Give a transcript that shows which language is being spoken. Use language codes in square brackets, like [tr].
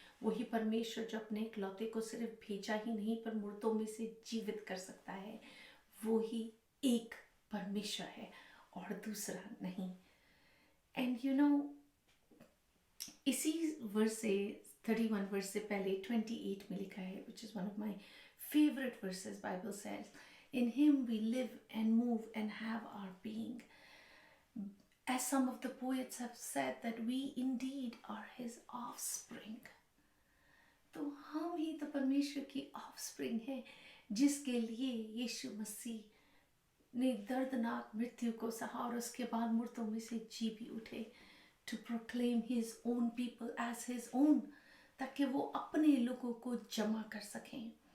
[hi] वही परमेश्वर जो अपने इकलौते को सिर्फ भेजा ही नहीं पर मुर्दों में से जीवित कर सकता है, वो ही एक परमेश्वर है और दूसरा नहीं। [en] and you know, [hi] इसी वर्स से 31 वर्स से पहले 28 में लिखा है, [en] which is one of my favorite verses. Bible says, in him we live and move and have our being. As some of the poets have said, that we indeed are his offspring. [hi] तो हम ही तो परमेश्वर की offspring है, जिसके लिए यीशु मसीह ने दर्दनाक मृत्यु को सहा और उसके बाद मुर्दों में से जी भी उठे, [en] to proclaim his own [hi] people as his own, ताकि वो अपने लोगों को जमा कर सकें।